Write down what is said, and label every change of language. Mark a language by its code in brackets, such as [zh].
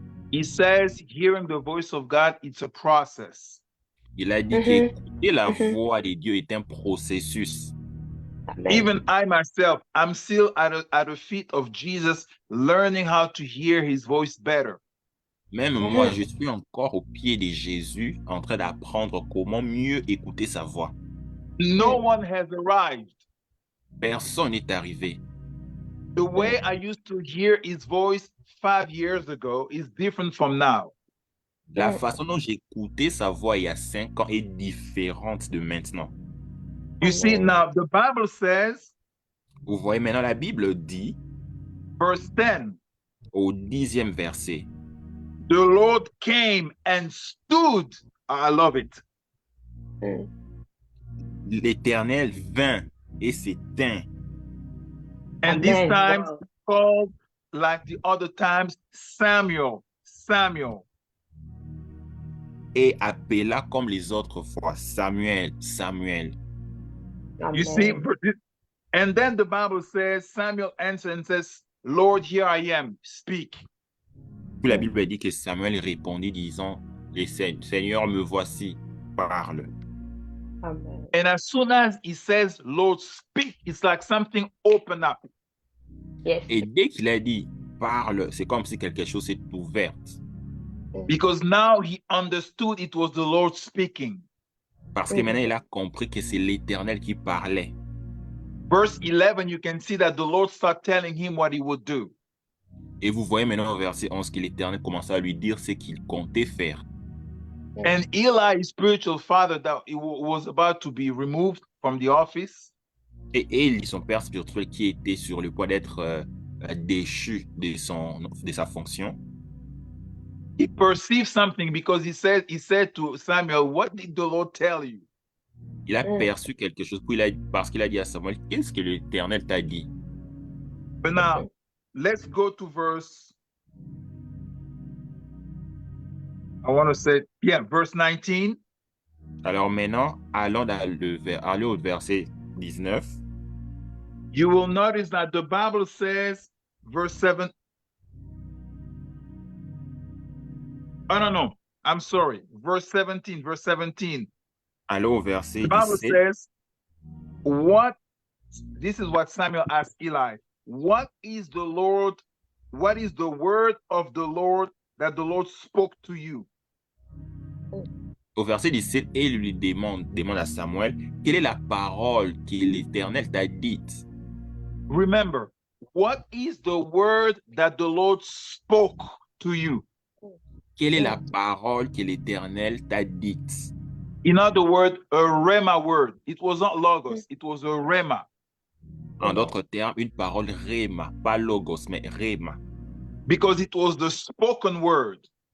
[en] He says, hearing the voice of God, it's a process. [fr] Il a dit qu'écouter la voix de Dieu est un processus. [en] Amen. Even I myself, I'm still at the feet of Jesus, learning how to hear his voice better. [fr] Même moi, je suis encore au pied de Jésus en train d'apprendre comment mieux écouter sa voix. [en] No one has arrived. [fr] Personne n'est arrivé. [en] The way I used to hear his voice 5 years ago is different from now. [fr] La façon dont j'écoutais sa voix il y a 5 ans est différente de maintenant. [en] You see, now the Bible says, [fr] Vous voyez maintenant, la Bible dit [en] verse 10, [fr] au 10e verset, [en] the Lord came and stood. I love it. [fr] l'Éternel vint et s'éteint. [en] And this Amen. time Wow. called, like the other times, Samuel, Samuel. [fr] Et appela comme les autres fois, Samuel, Samuel. [en] You see, Amen. and then the Bible says, Samuel answered and says, Lord, here I am, speak. [fr] Puis la Bible dit que Samuel répondit disant, Seigneur, me voici, parle. Amen. [en] And as soon as he says, Lord, speak, it's like something opened up. Yes. [fr] Et dès qu'il a dit, parle, c'est comme si quelque chose s'est ouvert. [en] Because now he understood it was the Lord speaking. [fr] Parce que maintenant, il a compris que c'est l'Éternel qui parlait. [en] Verse 11, you can see that the Lord started telling him what he would do. [fr] Et vous voyez maintenant au verset 11 que l'Éternel commençait à lui dire ce qu'il comptait faire. [en] And Eli, his spiritual father, that he was about to be removed from the office, [fr] Et Élie, son père spirituel, qui était sur le point d'être déchu de sa fonction, [en] he perceived something because he said to Samuel, what did the Lord tell you? [fr] il a perçu quelque chose. Puis parce qu'il a dit à Samuel, qu'est-ce que l'Éternel t'a dit? [en] But now, let's go to verse, I want to say, verse 19. [fr] Alors maintenant, allons au verset 19. [en] You will notice that the Bible says, verse 7. Oh, no, I'm sorry. Verse 17, verse 17. [fr] Allons au verset [en] The Bible 17. says, this is what Samuel asked Eli. What is the word of the Lord that the Lord spoke to you? [fr] Au verset 17, et lui demande à Samuel, quelle est la parole que l'Éternel t'a dite? [en] Remember, what is the word that the Lord spoke to you? [fr] Quelle est la parole que l'Éternel t'a dite? [en] In other words, a rhema word. It was not logos, it was a rhema. [fr] En d'autres termes, une parole rhema, pas logos, mais rhema. [en] Because it was the spoken word.